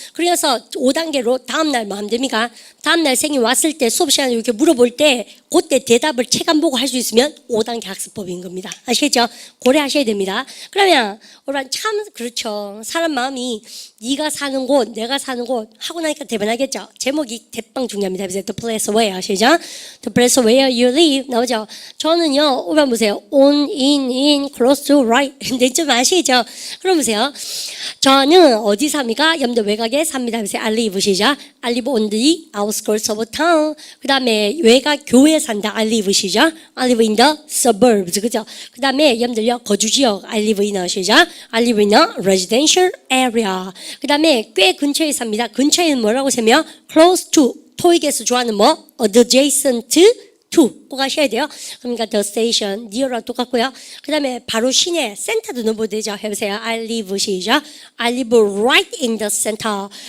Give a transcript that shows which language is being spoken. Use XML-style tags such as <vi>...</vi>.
<ko>그래서 5단계로 다음날 뭐 하면 됩니까? 다음날 선생님 왔을 때 수업 시간에 이렇게 물어볼 때 그때 대답을 책 안 보고 할 수 있으면 5단계 학습법인 겁니다. 아시겠죠? 고려하셔야 됩니다. 그러면 우리는 참 그렇죠. 사람 마음이 네가 사는 곳, 내가 사는 곳 하고 나니까 대변하겠죠. 제목이 대빵 중요합니다.</ko> <en>The place where</en> <ko>아시죠?</ko> <en>The place where you live</en> <ko>나오죠. 저는요, 오면 보세요.</ko> <en>on, in, close to, right.</en> <ko>근데 좀 아시죠? 그럼 보세요. 저는 어디 삽니까? 염도 외곽에 삽니다. 그래서</ko> <en>I live</en> <ko>시죠.</ko> <en>I live on the outskirts of town.</en> <ko>그 다음에 외곽 교회에 산다.</ko> <en>I live</en> <ko>시죠.</ko> <en>I live in the suburbs.</en> <ko>그죠? 그 다음에 염들요 거주지역.</ko> <en>I live in a</en> <ko>시죠.</ko> <en>I live in a residential area.</en> <ko>그 다음에 꽤 근처에 삽니다. 근처에는 뭐라고 세며?</ko> <en>close to.</en> <ko>토익에서 좋아하는 뭐?</ko> <en>adjacent to</en> <ko>꼭 하셔야 돼요. 그러니까 the station, near랑 똑같고요. 그 다음에 바로 시내, 센터도 넣어도 되죠. 해보세요.</ko> <en>I live</en> <ko>시죠.</ko> <en>I live right in the center.</en>